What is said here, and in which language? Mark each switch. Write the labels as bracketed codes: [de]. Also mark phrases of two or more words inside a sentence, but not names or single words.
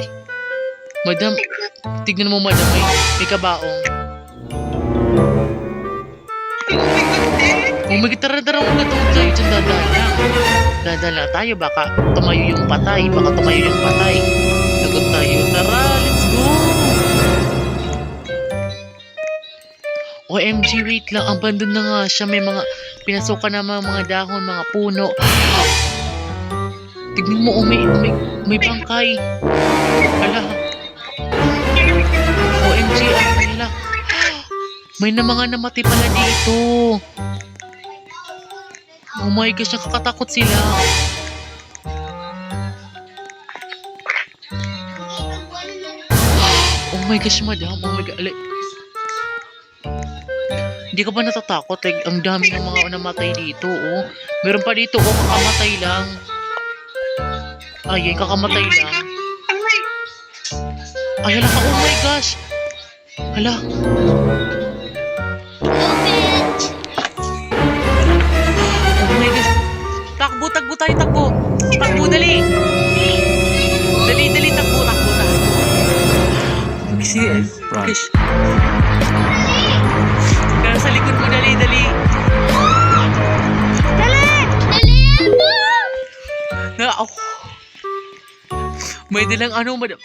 [tl] Madam, tignan mo, madam, may kabaong. [en] Oh my God, [tl] tara, huwag tayo dyan, dadala tayo, baka tumayo yung patay. Lagot tayo, tara, [en] let's go! [tl] OMG, wait lang, abandon na nga siya, may mga pinasukan na mga dahon, mga puno. Tignan mo, may bangkay. Hala. OMG, hala. May na mga namatay pala dito. [en] Oh my gosh, [tl] nakakatakot sila. [en] Oh my gosh, [tl] madam. [en] Oh my God. [tl] Hindi ka ba natatakot? Like, ang dami ng mga namatay dito, oh. Meron pa dito, oh, kakamatay lang. Ay, kakamatay lang. Ay, hala ka, [en] oh my gosh. Hala. Oh my gosh. [tl] Takbo tayo, takbo. Takbo, dali. Dali, takbo tayo. Gosh. Nasa likod mo, dali. Dali! May dalang ano, madam.